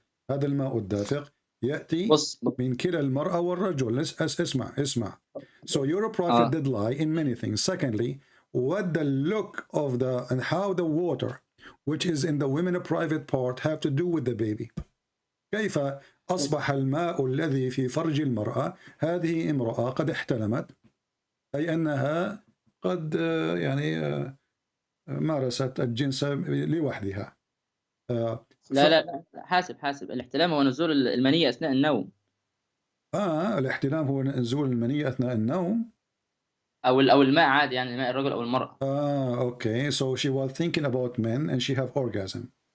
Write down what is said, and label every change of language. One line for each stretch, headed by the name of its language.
Arabic: هذا الماء الدافق يأتي من كلا المرأة والرجل. اسمع.
English: So your prophet did lie in many things. Secondly, what the look of the and how the water which is in the women private part have to do with the baby.
Arabic: كيف أصبح الماء الذي في فرج المرأة هذه امرأة قد احتلمت، أي أنها قد يعني مارست الجنس لوحدها. لا حاسب الاحتلام هو نزول المنية أثناء النوم. الاحتلام هو نزول المنية أثناء النوم أو الماء عادي، يعني ماء الرجل أو المرأة.
English: okay, so she was thinking about men and she have orgasm.